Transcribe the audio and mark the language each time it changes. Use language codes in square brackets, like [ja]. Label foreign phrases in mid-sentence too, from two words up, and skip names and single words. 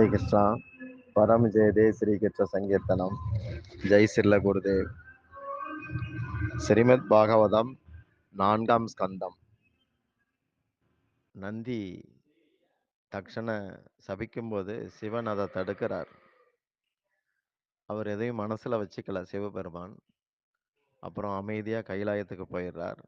[sa] कृष्ण परम जय दे श्री कृष्ण संकीर्तनम जय श्रील गुरुदेव श्रीमद् भागवतम [ta] நான்காம் ஸ்கந்தம். நந்தி தக்ஷனை சபிக்கும்போது சிவன் அதை தடுக்கிறார். அவர் எதையும் மனசுல வச்சுக்கல சிவபெருமான். அப்புறம் அமைதியா கைலாயத்துக்கு போயிடுறார்.